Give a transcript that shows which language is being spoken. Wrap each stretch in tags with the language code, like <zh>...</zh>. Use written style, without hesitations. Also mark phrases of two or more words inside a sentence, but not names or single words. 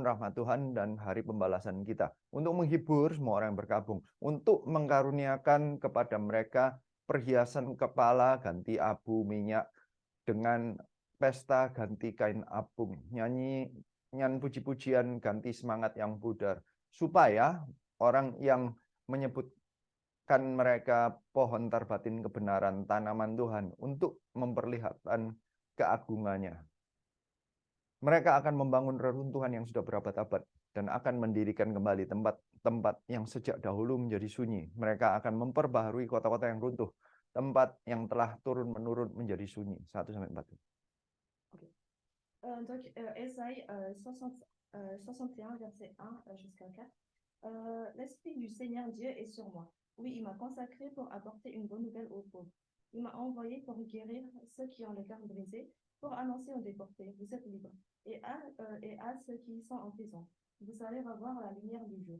<id>rahmat Tuhan dan hari pembalasan kita, untuk menghibur semua orang yang berkabung, untuk mengkaruniakan kepada mereka perhiasan kepala ganti abu minyak, dengan pesta ganti kain apung, nyanyian puji-pujian ganti semangat yang pudar, supaya orang yang menyebutkan mereka pohon terbatin kebenaran, tanaman Tuhan, untuk memperlihatkan keagungannya. Mereka akan membangun reruntuhan yang sudah berabad-abad dan akan mendirikan kembali tempat-tempat yang sejak dahulu menjadi sunyi. Mereka akan memperbaharui kota-kota yang runtuh, tempat yang telah turun-menurun menjadi sunyi. 1-4.</id> <fr>Donc, Ésaïe 61, verset 1 jusqu'à 4. L'Esprit du Seigneur Dieu est sur moi. Oui, il m'a consacré pour apporter une bonne nouvelle aux pauvres. Il m'a envoyé pour guérir ceux qui ont le cœur brisé, pour annoncer aux déportés, vous êtes libres, et à ceux qui sont en prison, vous allez revoir la lumière du jour.</fr>